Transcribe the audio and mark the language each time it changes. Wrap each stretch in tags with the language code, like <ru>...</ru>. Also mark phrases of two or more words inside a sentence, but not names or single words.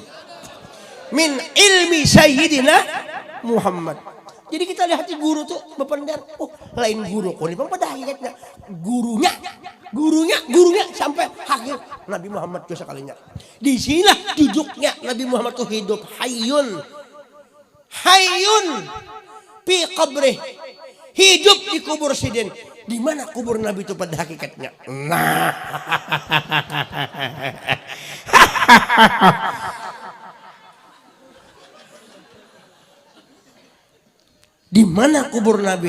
<ar>Min ilmi Sayyidina Muhammad.</ar> <id>Jadi kita lihat di guru tuh berpendar. Oh lain guru. Oh ini pada hakikatnya. Gurunya sampai akhir Nabi Muhammad itu sekalinya. Di sinilah duduknya Nabi Muhammad itu hidup</id> <ar>hayyun fi qabrih.</ar> <bjn>Hidup di kubur sidin.</bjn> <id>Di mana kubur Nabi itu pada hakikatnya? Nah. Di mana kubur Nabi?</id>